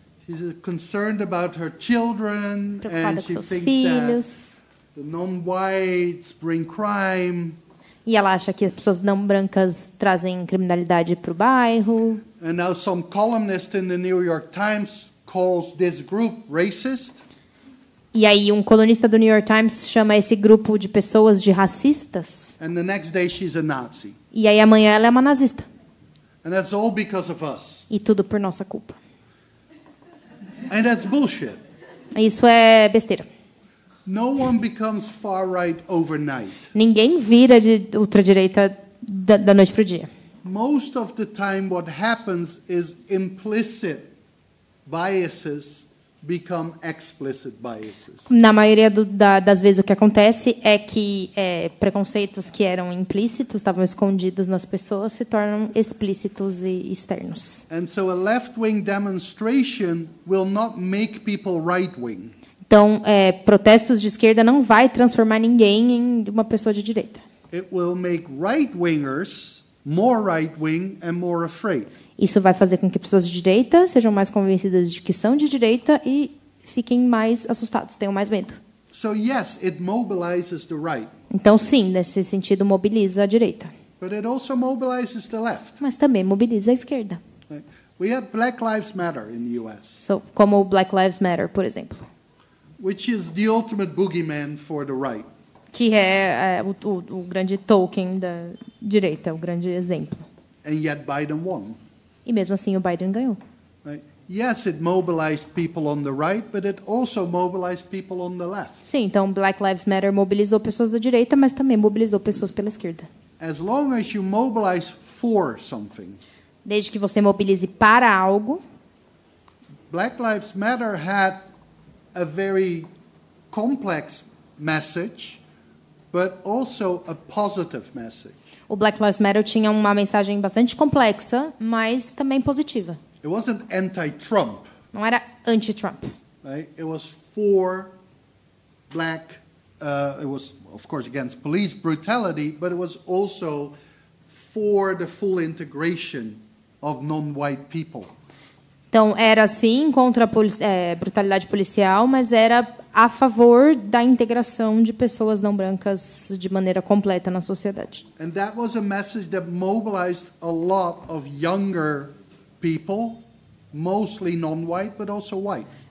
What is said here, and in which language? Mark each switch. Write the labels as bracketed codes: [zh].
[en] She's concerned about her children, [pt] preocupada [en] and [pt] com [en] she [pt] seus [en] thinks [pt] filhos. [en] that the non-whites bring crime. [pt] E ela acha que as pessoas não brancas trazem criminalidade para o bairro. [en] And now some columnist in the New York Times calls this group racist. [pt] E aí um colunista do New York Times chama esse grupo de pessoas de racistas. [en] And the next day she's a Nazi. [pt] E aí amanhã ela é uma nazista. [en] And that's all because of us. [pt] E tudo por nossa culpa. [en] And that's bullshit. [pt] Isso é besteira. [en] No one becomes far right overnight. [pt] Ninguém vira de ultradireita da noite para o dia. [en] Most of the time what happens is implicit biases become explicit biases. [pt] Na maioria das vezes o que acontece é que preconceitos que eram implícitos, estavam escondidos nas pessoas, se tornam explícitos e externos. [en] And so a left-wing demonstration will not make people right-wing. [pt] Então, protestos de esquerda não vai transformar ninguém em uma pessoa de direita. [en] It will make right-wingers more right-wing and more afraid. [pt] Isso vai fazer com que pessoas de direita sejam mais convencidas de que são de direita e fiquem mais assustados, tenham mais medo. [en] So yes, it mobilizes the right. [pt] Então, sim, nesse sentido, mobiliza a direita. [en] But it also mobilizes the left. [pt] Mas também mobiliza a esquerda. [en] Right? We had Black Lives Matter in the US, [pt] Como o Black Lives Matter, por exemplo. [en] which is the ultimate boogeyman for the right. [pt] Que é o grande token da direita, o grande exemplo. [en] And yet Biden won. [pt] E mesmo assim o Biden ganhou. [en] Right? Yes, it mobilized people on the right, but it also mobilized people on the left. [pt] Sim, então Black Lives Matter mobilizou pessoas da direita, mas também mobilizou pessoas pela esquerda. [en] As long as you mobilize for something, [pt] Desde que você mobilize para algo, [en] Black Lives Matter had a very complex message, but also a positive message. [pt] o Black Lives Matter tinha uma mensagem bastante complexa, mas também positiva. [en] It wasn't anti-Trump, [pt] Não era anti-Trump. [en] right? It was for black. It was, of course, against police brutality, but it was also for the full integration of non-white people. [pt] Então, era sim contra a brutalidade policial, mas era a favor da integração de pessoas não brancas de maneira completa na sociedade. [en] And that was a message that mobilized a lot of younger people, mostly non-white, but also white.